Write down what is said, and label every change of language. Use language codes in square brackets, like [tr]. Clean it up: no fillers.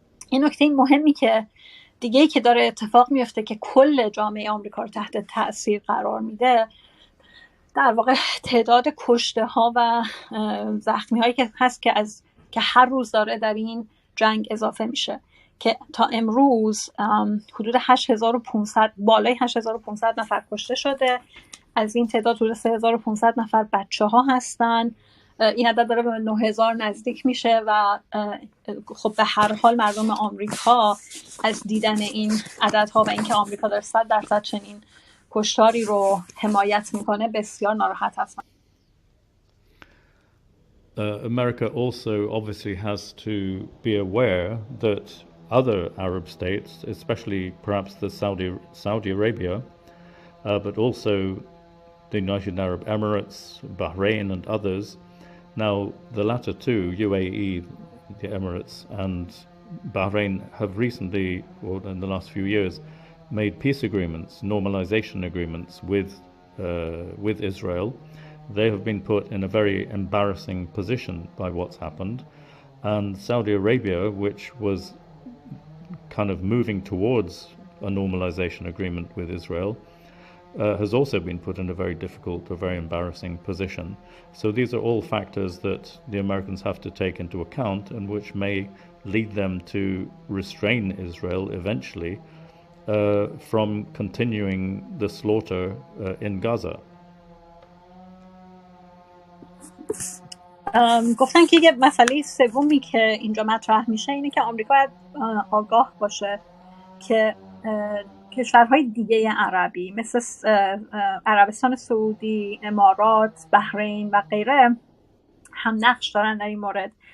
[fa] این نکته مهمی که دیگه که داره اتفاق میفته که کل جامعه آمریکا رو تحت تأثیر قرار میده، در واقع تعداد کشته ها و زخمی هایی که هست که هر روز داره در این جنگ اضافه میشه، که تا امروز حدود 8,500 بالای 8,500 نفر کشته شده. از این تعداد حدود 3,500 نفر بچه ها هستن این عدد داره به 9000 نزدیک میشه و خب به هر حال مردم آمریکا از دیدن این عددها و اینکه آمریکا داره 100% چنین کشتاری رو حمایت میکنه بسیار ناراحت هستن. [en] America also obviously has to be aware that other Arab states, especially perhaps the Saudi Arabia, but also the United Arab Emirates, Bahrain and others. Now the latter two, UAE, the Emirates and Bahrain, have recently, or in the last few years, made peace agreements, normalization agreements with Israel. They have been put in a very embarrassing position by what's happened. And Saudi Arabia, which was kind of moving towards a normalization agreement with Israel, has also been put in a very difficult, a very embarrassing position. So these are all factors that the Americans have to take into account and which may lead them to restrain Israel eventually from continuing the slaughter in Gaza. [fa] گفتن که یه مسئله سومی که اینجا مطرح میشه اینه که آمریکا باید آگاه باشه که کشورهای دیگه عربی مثل عربستان سعودی، امارات، بحرین و غیره هم نقش دارن در این مورد.